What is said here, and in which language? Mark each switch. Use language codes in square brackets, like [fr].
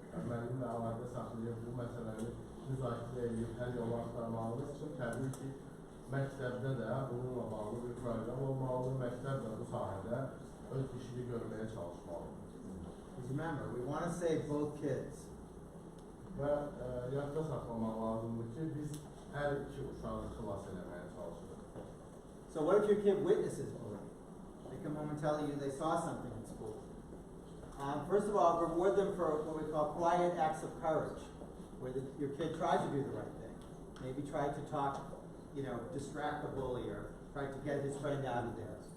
[az] müəllimlə əlaqə saxlayıb bu məsələni müzakirə edib hər yolu axtarmağınız üçün təbii ki, məktəbdə də bununla bağlı bir proqram olmalıdır, məktəb də bu sahədə öz işini görməyə çalışmalıdır. [en] Remember, we want to save both kids. [az] Və yadda saxlamaq lazımdır ki, biz hər iki uşağı xilas eləməyə çalışırıq. [en] So what if your kid witnesses bullying? They come home and tell you they saw something in school. First of all, reward them for what we call quiet acts of courage, where your kid tried to do the right thing. Maybe tried to talk, distract the bully or tried to get his friend out of there.